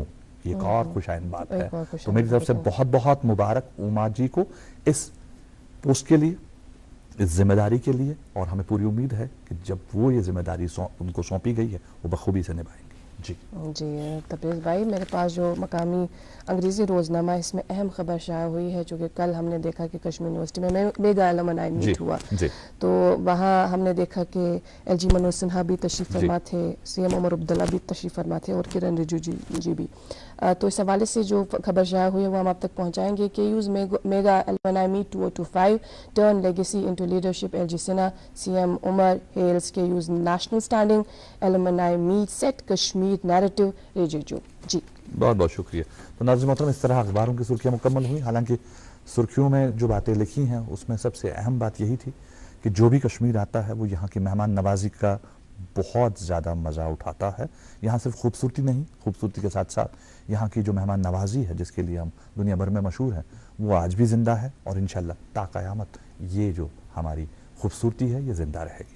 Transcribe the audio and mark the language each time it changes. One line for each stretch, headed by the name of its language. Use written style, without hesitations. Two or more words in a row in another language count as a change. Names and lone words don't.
Urdu: یہ ایک اور خوشائند بات ہے. تو میری طرف سے بہت بہت مبارک اوما جی کو اس پوسٹ کے لیے، اس ذمہ داری کے لیے، اور ہمیں پوری امید ہے کہ جب وہ یہ ذمہ داری ان کو سونپی گئی ہے وہ بخوبی سے نبھائیں گے. جی تبریز بھائی، میرے پاس جو مقامی انگریزی روزنامہ اس میں اہم خبر شائع ہوئی ہے، جو کہ کل ہم نے دیکھا کہ کشمیر یونیورسٹی میں
English: mega alumni meet
Urdu: ہوا. تو وہاں ہم نے دیکھا کہ LG منوج سنہا بھی تشریف فرما تھے، CM عمر عبداللہ بھی تشریف فرما تھے، اور کرن رجیجو جی بھی. تو اس حوالے سے جو خبر شائع ہوئی ہے وہ ہم آپ تک پہنچائیں گے.
English: KU's mega alumni meet 2025 turn legacy into leadership. LG سنہا CM عمر hails KU's national standing alumni meet set Kashmir narrative. رجیجو. جی
Urdu: بہت بہت شکریہ. تو ناظرین محترم، اس طرح اخباروں کی سرخیاں مکمل ہوئی. حالانکہ سرخیوں میں جو باتیں لکھی ہیں اس میں سب سے اہم بات یہی تھی کہ جو بھی کشمیر آتا ہے وہ یہاں کی مہمان نوازی کا بہت زیادہ مزہ اٹھاتا ہے. یہاں صرف خوبصورتی نہیں، خوبصورتی کے ساتھ ساتھ یہاں کی جو مہمان نوازی ہے جس کے لیے ہم دنیا بھر میں مشہور ہیں وہ آج بھی زندہ ہے، اور انشاءاللہ تا قیامت یہ جو ہماری خوبصورتی ہے یہ زندہ رہے گی.